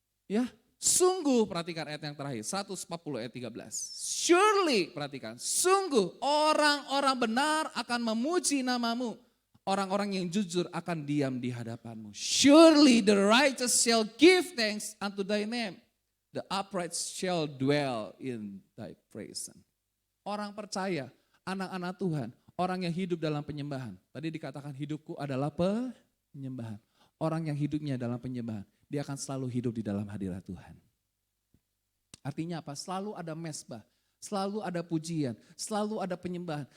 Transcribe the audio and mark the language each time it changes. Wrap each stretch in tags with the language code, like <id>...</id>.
<id>Ya, sungguh perhatikan ayat yang terakhir, 140 ayat 13. Surely, perhatikan, sungguh orang-orang benar akan memuji namamu. Orang-orang yang jujur akan diam di hadapanmu.</id> <en>Surely the righteous shall give thanks unto thy name. The upright shall dwell in thy presence.</en> <id>Orang percaya, anak-anak Tuhan, orang yang hidup dalam penyembahan. Tadi dikatakan hidupku adalah penyembahan. Orang yang hidupnya dalam penyembahan, dia akan selalu hidup di dalam hadirat Tuhan. Artinya apa? Selalu ada mesbah, selalu ada pujian, selalu ada penyembahan.</id>